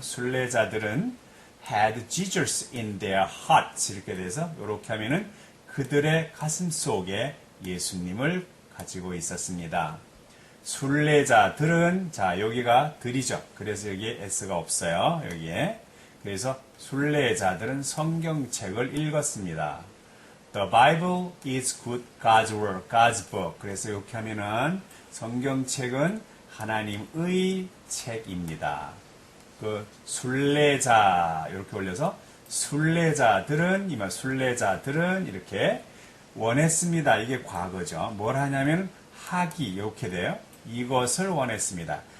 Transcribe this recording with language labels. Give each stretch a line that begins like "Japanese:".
Korean: 순례자들은
English: had Jesus in their hearts.
Korean: 이렇게 돼서 이렇게 하면은 그들의 가슴 속에 예수님을 가지고 있었습니다. 순례자들은 자 여기가 들이죠. 그래서 여기에 s가 없어요. 여기에. 그래서 순례자들은 성경책을 읽었습니다.
English: The Bible is good God's word, God's book.
Korean: 그래서 이렇게 하면은 성경책은 하나님의 책입니다. 그 순례자 이렇게 올려서 순례자들은 이렇게 원했습니다. 이게 과거죠. 뭘 하냐면 하기 이렇게 돼요. 이것을 원했습니다.